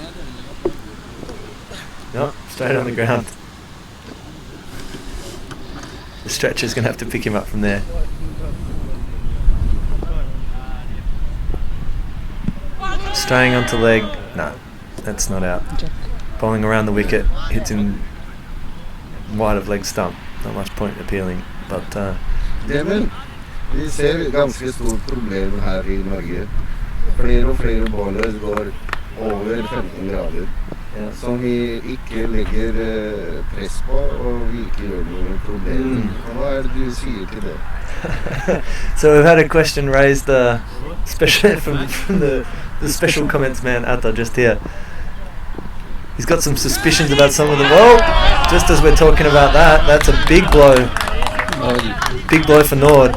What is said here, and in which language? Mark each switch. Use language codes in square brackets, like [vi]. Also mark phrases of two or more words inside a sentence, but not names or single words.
[en] Nope, straight on the ground. The stretcher's going to have to pick him up from there. Straying onto leg. No, that's not out. Bowling around the wicket, hits him wide of leg stump. Not much point appealing, but [no] Damon, vi ser ganske stort problem her I Norge. Flere og flere bowlers går over 15 grader. Som vi ikke legger press på, og vi ikke gjør noen problemer. Hva det du sier til det? [en] So we've had a question raised especially from the special comments man Atta just here. He's got some suspicions about some of the... Well, just as we're talking about that, that's a big blow. Big blow for Nord.